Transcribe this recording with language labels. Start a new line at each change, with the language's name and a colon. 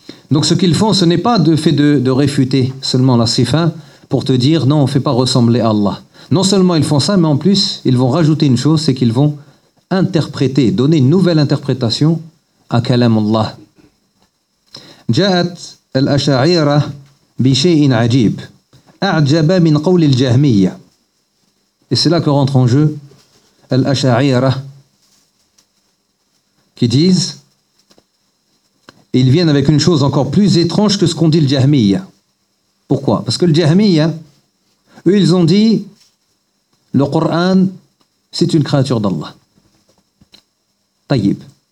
French: Donc ce qu'ils font, ce n'est pas le fait de réfuter seulement la sifa pour te dire « Non, on ne fait pas ressembler à Allah ». Non seulement ils font ça, mais en plus, ils vont rajouter une chose, c'est qu'ils vont interpréter, donner une nouvelle interprétation à Kalam Allah.
Arabic: جاءت الأشاعرة بشيء عجيب أعجب من قول الجهمية.
French: Et c'est là que rentre en jeu الأشاعرة qui disent, ils viennent avec une chose encore plus étrange que ce qu'on dit le Jahmiya. Pourquoi ? Parce que le Jahmiya, eux, ils ont dit le Coran, c'est une créature d'Allah. Tayyib.